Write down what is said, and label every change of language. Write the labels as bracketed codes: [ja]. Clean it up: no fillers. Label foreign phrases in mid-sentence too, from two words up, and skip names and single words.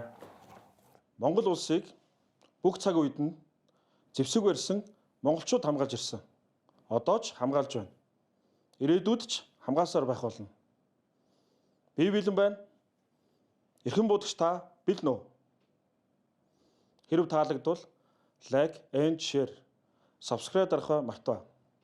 [mn] Монгол улсыг бүх цаг үед нь зэвсэг барьсан монголчууд хамгаалж ирсэн. Одоо ч хамгаалж байна. Ирээдүйд ч хамгаалсаар байх болно. Би бэлэн байна. Эрхэм буудагч та бэлэн үү? Хэрв таалагдвал [en] like and share, subscribe [mn] дарахаа мартаа.